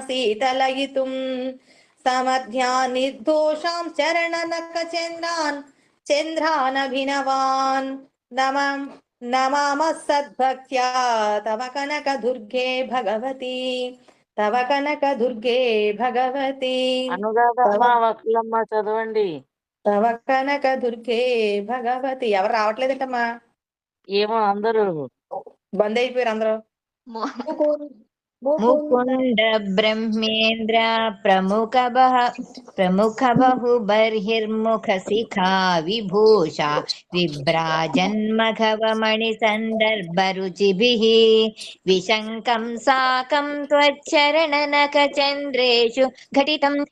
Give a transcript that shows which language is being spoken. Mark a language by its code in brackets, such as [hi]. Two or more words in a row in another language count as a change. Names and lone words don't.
[sa] శీతలయితుం సమధ్యాన్ నిర్దోషాం చరణనకచంద్రాన్ చంద్రానభినవాన్ నమామః సద్భక్త్యా తవ కనకదుర్గే భగవతి తవ కనకదుర్గే భగవతి [te] అనురాధమ్మ వకులమ్మ చదవండి. [sa] తవ కనకదుర్గే భగవతి. [te] ఎవరు రావట్లేదటమ్మా, ఏమో అందరూ బంద్ అయిపోయారు అందరూ. [sa] मुकुंद ब्रह्मेन्द्र प्रमुख बहु बर्हिर्मुख शिखा विभूषा विभ्राजन्मघव मणिसंदर्भ रुचिभिः विशंकं साकं त्वच्चरणनक चन्द्रेषु घटितं